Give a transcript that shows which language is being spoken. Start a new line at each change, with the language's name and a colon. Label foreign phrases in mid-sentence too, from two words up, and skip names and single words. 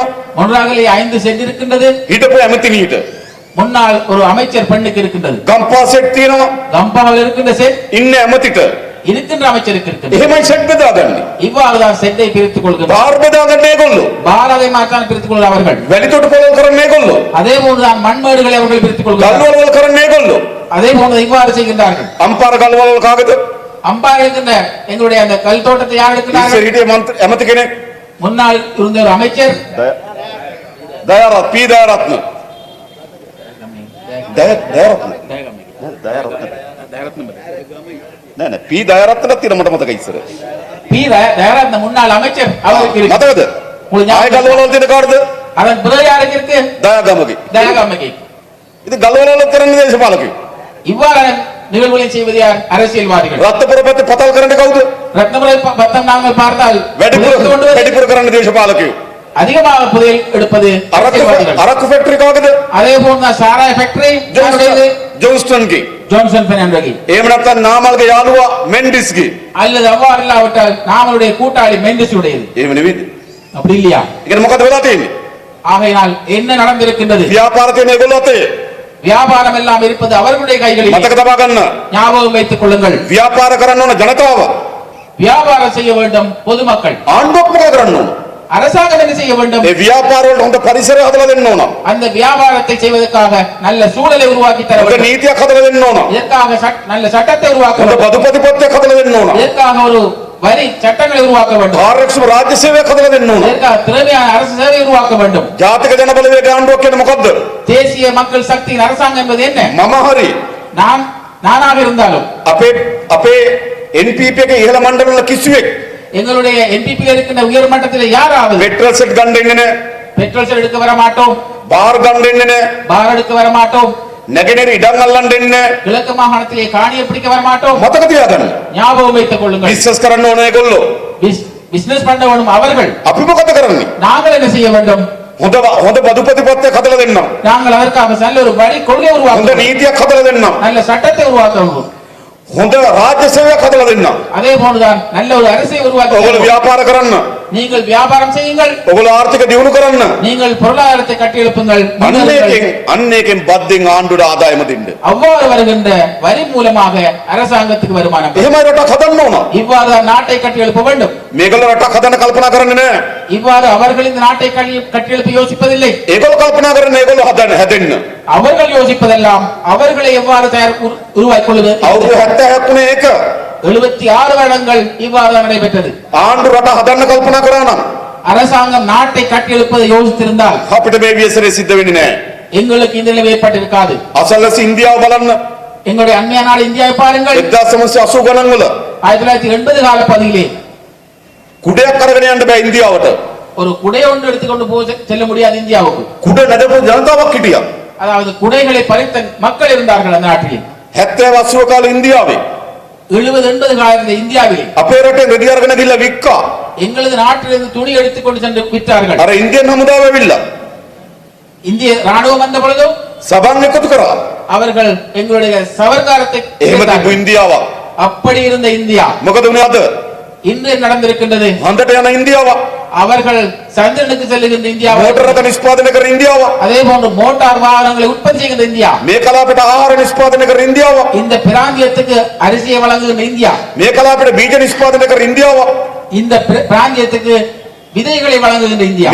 Tamil: ஒன்றாகலே 5 செட் இருக்கின்றது.
Sinhala: හිටපු ඇමතිනියට
Tamil: முன்னாள் ஒரு அமைச்சர் பெண்ணுக்கு இருக்கின்றது.
Sinhala: ගම්පා සෙට් තියෙනවා.
Tamil: கம்பாவில் இருக்கின்ற செட்
Sinhala: ඉන්න ඇමතිට
Tamil: இருக்கின்ற அமைச்சருக்கு இருக்கின்றது.
Sinhala: එහෙමයි සෙට් බෙදාගන්නේ.
Tamil: இவ்வாறுதான் செட்டை பிரித்துக் கொள்கிறார்.
Sinhala: බාර් බෙදාගන්නේ ඒගොල්ලෝ.
Tamil: பாரதை மாற்றான் பிரித்துக் கொள்கிற அவர்கள்.
Sinhala: වැලිතොට පොළොව කරන්නේ ඒගොල්ලෝ.
Tamil: அதே போன்றுதான் மண்மேடுகளை அவர்கள் பிரித்துக் கொள்கிறார்கள்.
Sinhala: ගල්වල කරන්නේ ඒගොල්ලෝ.
Tamil: அதே போன்று இவ்வாறு செய்கின்றார்கள்.
Sinhala: අම්පාර ගල්වල කාගේද?
Tamil: அம்பா இருக்கின்ற எங்களுடைய அந்த கல் தோட்டத்தை யார்
Sinhala: ඉස්සර
Tamil: எடுக்கிறார்கள்?
Sinhala: හිටියේ මන්ත්‍රී ඇමති කෙනෙක්
Tamil: முன்னாள் இருந்த ஒரு அமைச்சர்
Sinhala: දයාරත් පී දයාරත්න දයාරත්න නෑ නෑ පී දයාරත්නට තියෙන මට මතකයි ඉස්සර
Tamil: பி தயாரத்ன முன்னாள் அமைச்சர் அவருக்கு இருக்கு.
Sinhala: මතකද ආය ගල්වල තියෙන කාටද
Tamil: அதன் பிறகு யாருக்கு இருக்கு?
Sinhala: දයාගමගේ
Tamil: தயாகாமகி.
Sinhala: ඉතින් ගල්වල කරන්නේ දේශපාලකයෝ
Tamil: இவ்வாறான நிகழ்வுகளை செய்வது யார்? அரசியல்வாதிகள்.
Sinhala: රත්නපුර පැත්තේ පතල් කරන්නේ කවුද
Tamil: ரத்னபுரை பத்தம் நாங்கள் பார்த்தால்
Sinhala: වැඩිපුර කරන්නේ දේශපාලකයෝ
Tamil: அதிகமாக புதையல் எடுப்பது அரசியல்வாதிகள்.
Sinhala: අරක්කු ෆැක්ටරි කාගේද
Tamil: அதே போன்ற சாராய ஃபேக்டரி
Sinhala: ජොන්ස්ටන්ගේ
Tamil: ஜான்சன் பெர்னாண்டோகி.
Sinhala: එහෙම නැත්නම් නාමල්ගේ යාළුවා මෙන්ඩිස්ගේ
Tamil: அல்லது அவ்வாறு இல்லாவிட்டால் நாமளுடைய கூட்டாளி மெண்டிஸ் உடையது.
Sinhala: එහෙම නෙවෙයිද
Tamil: அப்படி இல்லையா?
Sinhala: ඒ කියන්නේ මොකද වෙලා තියෙන්නේ
Tamil: ஆகையினால் என்ன நடந்திருக்கின்றது?
Sinhala: ව්‍යාපාර තියෙන ඒගොල්ලෝ අතේ
Tamil: வியாபாரம் எல்லாம் இருப்பது அவர்களுடைய கைகளில்.
Sinhala: මතක තබා ගන්න
Tamil: ஞாபகம் வைத்துக் கொள்ளுங்கள்.
Sinhala: ව්‍යාපාර කරන්න ඕන ජනතාව
Tamil: வியாபாரம் செய்ய வேண்டும் பொதுமக்கள்.
Sinhala: ආණ්ඩුවක් මොකද කරන්න ඕන
Tamil: அரசாங்கம் என்ன செய்ய வேண்டும்?
Sinhala: ඒ ව්‍යාපාර වලට හොඳ පරිසරය හදලා දෙන්න ඕන
Tamil: அந்த வியாபாரத்தை செய்வதற்காக நல்ல சூழலை உருவாக்கி தர
Sinhala: හොඳ
Tamil: வேண்டும்.
Sinhala: නීතියක් හදලා දෙන්න ඕන
Tamil: இதற்காக நல்ல சட்டத்தை உருவாக்க
Sinhala: හොඳ
Tamil: வேண்டும்.
Sinhala: බදු ප්‍රතිපත්තියක් හදලා දෙන්න ඕන
Tamil: இதற்காக ஒரு வரி சட்டங்களை உருவாக்க வேண்டும்.
Sinhala: කාර්යක්ෂම රාජ්‍ය සේවයක් හදලා දෙන්න ඕන
Tamil: இதற்காக திறமையான அரசு சேவை உருவாக்க வேண்டும்.
Sinhala: ජාතික ජනබලවේග ආණ්ඩුවක් කියන්නේ මොකද්ද
Tamil: தேசிய மக்கள் சக்தியின் அரசாங்கம் என்பது என்ன?
Sinhala: මම හරි
Tamil: நானாக இருந்தாலும்
Sinhala: අපේ NPP එකේ ඉහළ මණ්ඩල වල කිසිවෙක්
Tamil: எங்களுடைய என்பிபி இருக்கின்ற உயர் மட்டத்தில் யாராவது
Sinhala: පෙට්‍රල් සෙට් ගන්න එන්නේ නැහැ
Tamil: பெட்ரோல் செல் எடுக்க வர மாட்டோம்,
Sinhala: බාර් ගන්න එන්නේ නැහැ
Tamil: பார் எடுக்க வர மாட்டோம்,
Sinhala: නැගෙනහිර ඉඩම් අල්ලන්න එන්නේ නැහැ
Tamil: கிழக்கு மாகாணத்திலே காணியை பிடிக்க வர மாட்டோம்.
Sinhala: මතක තියාගන්න
Tamil: ஞாபகம் வைத்துக் கொள்ளுங்கள்.
Sinhala: බිස්නස් කරන්න ඕන ඒගොල්ලෝ
Tamil: பிசினஸ் பண்ண வேண்டும் அவர்கள்.
Sinhala: අපි මොකද කරන්නේ
Tamil: நாங்கள் என்ன செய்ய வேண்டும்?
Sinhala: හොඳ බදු ප්‍රතිපත්තියක් හදලා දෙන්නම්
Tamil: நாங்கள் அதற்காக நல்ல ஒரு வரி கொள்கை உருவாக்க
Sinhala: හොඳ
Tamil: வேண்டும்.
Sinhala: නීතියක් හදලා දෙන්නම්
Tamil: நல்ல சட்டத்தை உருவாக்க வேண்டும்.
Sinhala: හොඳ රාජ්‍ය සේවයක් හදලා දෙන්නම්
Tamil: அதே போன்றுதான் நல்ல ஒரு அரசை உருவாக்க
Sinhala: ඔයගොල්ලෝ
Tamil: வேண்டும்.
Sinhala: ව්‍යාපාර කරන්න
Tamil: நீங்கள் வியாபாரம் செய்யுங்கள்,
Sinhala: ඔයගොල්ලෝ ආර්ථික දියුණු කරන්න
Tamil: நீங்கள் பொருளாதாரத்தை கட்டியெழுப்புங்கள்.
Sinhala: අන්න ඒකෙන් බද්දෙන් ආණ්ඩුවට ආදායම දෙන්න
Tamil: அவ்வாறு வருகின்ற வரி மூலமாக அரசாங்கத்துக்கு வருமானம்.
Sinhala: එහෙමයි රටක් හදන්න ඕන
Tamil: இவ்வாறு நாட்டை கட்டியெழுப்ப வேண்டும்.
Sinhala: මේගොල්ලෝ රටක් හදන්න කල්පනා කරන්නේ නැහැ
Tamil: இவ்வாறு அவர்கள் இந்த நாட்டை கட்டியெழுப்ப யோசிப்பதில்லை.
Sinhala: ඒගොල්ලෝ කල්පනා කරන්නේ ඒගොල්ලෝ හැදෙන්න
Tamil: அவர்கள் யோசிப்பதெல்லாம் அவர்களை எவ்வாறு உருவாக்கிக் கொள்வது.
Sinhala: අවුරුදු 70ක් වුණේ ඒක
Tamil: 76 வருடங்கள் இவ்வாறு நடைபெற்றது.
Sinhala: ආණ්ඩු රට හදන්න කල්පනා කරා නම්
Tamil: அரசாங்கம் நாட்டை கட்டியெழுப்பதை யோசித்திருந்தால்
Sinhala: අපිට මේ වියසරේ සිද්ධ වෙන්නේ නැහැ
Tamil: எங்களுக்கு இந்த நிலை ஏற்பட்டிருக்காது.
Sinhala: අසල්වැසි ඉන්දියාව බලන්න
Tamil: எங்களுடைய அண்மைய நாடு இந்தியாவை பாருங்கள்.
Sinhala: 1980 ගණන් වල
Tamil: 1980 கால பகுதியிலே
Sinhala: කුඩයක් අරගෙන යන්න බෑ ඉන්දියාවට
Tamil: ஒரு குடை ஒன்று எடுத்துக்கொண்டு செல்ல முடியாது இந்தியாவுக்கு.
Sinhala: කුඩ නැදපු ජනතාවක් හිටියා
Tamil: அதாவது குடைகளை பறித்த மக்கள் இருந்தார்கள் அந்த நாட்டிலே.
Sinhala: 70 80 කාලේ ඉන්දියාවේ
Tamil: 70 80 கால இருந்த இந்தியாவிலே
Sinhala: අපේ රටේ රෙදි අරගෙන ගිහලා වික්කා
Tamil: எங்களது நாட்டிலிருந்து துணி எடுத்துக்கொண்டு சென்று விற்றார்கள்.
Sinhala: අර ඉන්දියන් හමුදාව ඇවිල්ලා
Tamil: இந்திய ராணுவம் வந்த பொழுதும்
Sinhala: සබන් එකතු කරා
Tamil: அவர்கள் எங்களுடைய சவர்க்காரத்தை
Sinhala: එහෙම තිබු
Tamil: கேட்டார்கள்.
Sinhala: ඉන්දියාව
Tamil: அப்படி இருந்த இந்தியா
Sinhala: මොකද උනේ අද
Tamil: இன்று நடந்திருக்கின்றது.
Sinhala: හන්දට යන ඉන්දියාව
Tamil: அவர்கள் சந்திரனுக்கு செல்லுகின்ற இந்தியா,
Sinhala: මෝටර රථ නිෂ්පාදනය කරන ඉන්දියාව
Tamil: அதே போன்று மோட்டார் வாகனங்களை உற்பத்தி செய்கின்ற இந்தியா,
Sinhala: මේ කලාපයට ආහාර නිෂ්පාදනය කරන ඉන්දියාව
Tamil: இந்த பிராந்தியத்துக்கு அரிசியை வழங்குகின்ற இந்தியா,
Sinhala: මේ කලාපයට බීජ නිෂ්පාදනය කරන ඉන්දියාව
Tamil: இந்த பிராந்தியத்துக்கு விதைகளை வழங்குகின்ற இந்தியா,